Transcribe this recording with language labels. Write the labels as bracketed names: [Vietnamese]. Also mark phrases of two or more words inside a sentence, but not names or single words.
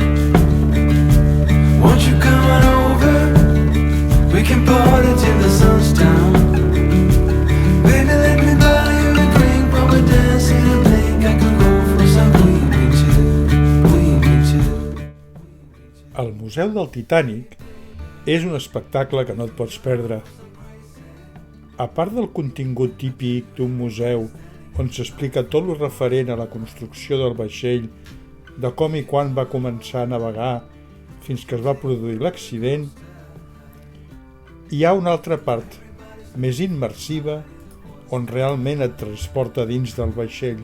[English] Won't you come on over? We can party till the sun's down. Baby, let me buy you a drink while we're dancing and blink. I can go for some we too. [Catalan] El Museu del Titanic és un espectacle que no et pots perdre. A part del contingut típic d'un museu on s'explica tot el referent a la construcció del vaixell, de com i quan va començar a navegar fins que es va produir l'accident, hi ha una altra part, més immersiva, on realment et transporta dins del vaixell.